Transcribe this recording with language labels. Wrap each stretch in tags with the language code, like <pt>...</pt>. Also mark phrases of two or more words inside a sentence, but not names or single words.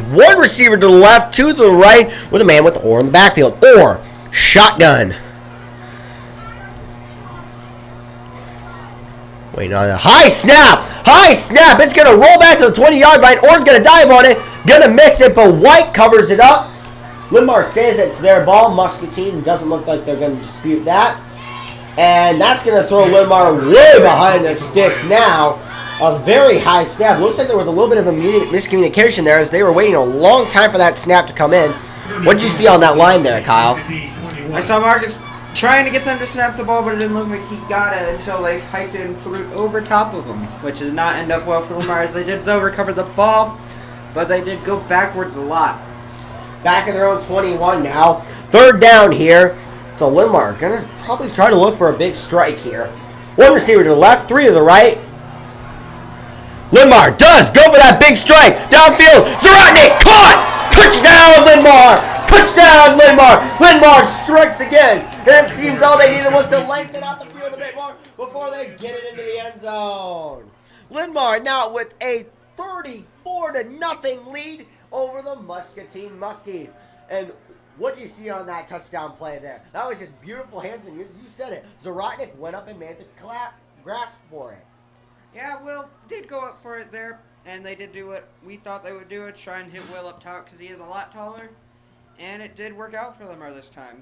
<en>One receiver to the left, two to the right, with a man with Orr in the backfield. Orr, shotgun. Wait, no, high snap! High snap! It's going to roll back to the 20-yard line. Orr's going to dive on it. Going to miss it, but White covers it up. Linn-Mar says it's their ball. Muscatine doesn't look like they're going to dispute that. And that's going to throw Linn-Mar way behind the sticks now. A very high snap. Looks like there was a little bit of a miscommunication there, as they were waiting a long time for that snap to come in. What did you see on that line there, Kyle? I saw Marcus trying to get them to snap the ball, but it didn't look like he got it until they hiked it and threw it over top of him, which did not end up well for Linn-Mar, as they did, though, recover the ball, but they did go backwards a lot. Back in their own 21 now. 3rd down here. So Linn-Mar going to probably try to look for a big strike here. One receiver to the left, 3 to the right. Linn-Mar does go for that big strike. Downfield. Zarotnik caught. Touchdown, Linn-Mar. Touchdown, Linn-Mar. Linn-Mar strikes again. And it seems all they needed was to lengthen out the field a bit more before they get it into the end zone. Linn-Mar now with a 34-0 lead over the Muscatine Muskies. And what did you see on that touchdown play there? That was just beautiful hands, and you said it. Zarotnik went up and made the grasp for it. Yeah, Will did go up for it there, and they did do what we thought they would do, it, try and hit Will up top, because he is a lot taller, and it did work out for Linn-Mar this time.</en>